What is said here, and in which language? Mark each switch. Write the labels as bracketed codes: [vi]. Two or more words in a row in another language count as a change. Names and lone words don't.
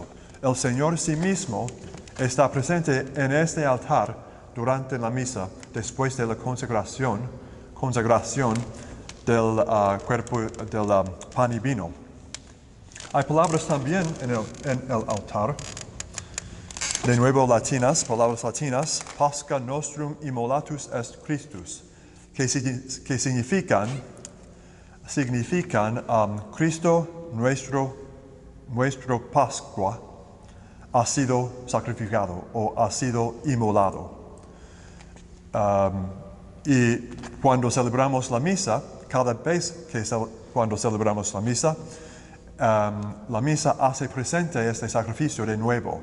[es] El Señor sí mismo está presente en este altar durante la misa, después de la consagración del cuerpo del pan y vino. Hay palabras también en el altar, de nuevo palabras latinas, [la] Pascha nostrum immolatus est Christus, [es] que significan Cristo nuestro Pascua ha sido sacrificado o ha sido inmolado. Y cuando celebramos la misa, cada vez que cuando celebramos la misa hace presente este sacrificio de nuevo.